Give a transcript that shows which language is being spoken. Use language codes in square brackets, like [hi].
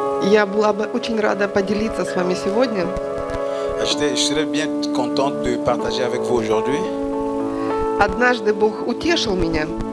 [ru] Я была бы очень рада поделиться с вами сегодня. [fr] Je serais bien contente de partager avec vous aujourd'hui. [ru] Однажды Бог утешил меня.